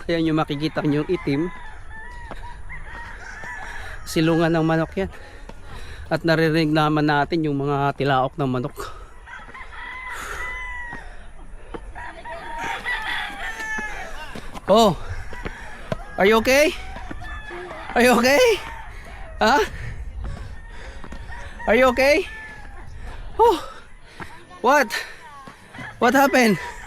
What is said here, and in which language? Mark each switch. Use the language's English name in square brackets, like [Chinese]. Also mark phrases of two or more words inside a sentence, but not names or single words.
[Filipino] Ayan yung makikita nyo yung itim. Silungan ng manok yan. At naririnig naman natin yung mga tilaok ng manok. [English] Oh, are you okay? Are you okay? Huh? Are you okay? Oh, what? What happened?